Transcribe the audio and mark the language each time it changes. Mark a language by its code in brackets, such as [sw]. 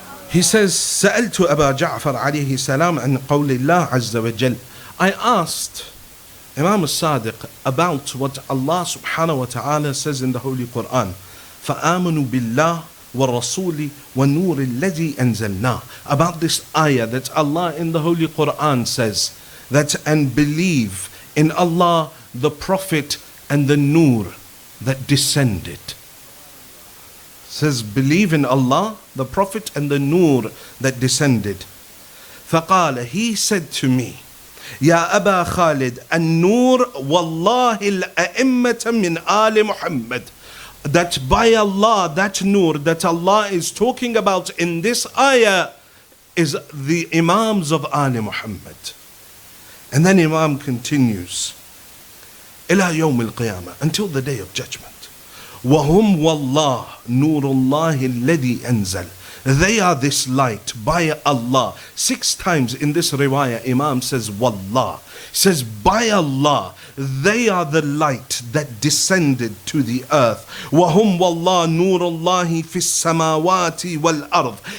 [en] He says, [ar] سألت أبا جعفر عليه السلام عن قول الله عز وجل. [en] I asked Imam al-Sadiq about what Allah subhanahu wa ta'ala says in the Holy Quran. [ar] فآمنوا بالله والرسول والنور الذي أنزلناه. [en] About this ayah that Allah in the Holy Quran says that, and believe in Allah, the Prophet, and the Nur that descended. Says believe in Allah, the Prophet, and the Nur that descended. [ar] فقال, [en] he said to me, [ar] يا أبا خالد النور والله الأئمة من آل محمد. [en] That by Allah, that Nur that Allah is talking about in this ayah is the Imams of Ali Muhammad. And then Imam continues, [ar] إلى يوم القيامة, [en] until the day of judgment. [ar] وهم والله نور الله الذي أنزل. [en] They are this light by Allah. 6 times in this riwayah, Imam says Wallah. Says by Allah, they are the light that descended to the earth. [ar] وَهُمْ وَاللَّهِ نُورُ اللَّهِ فِي السَّمَاوَاتِ وَالْأَرْضِ.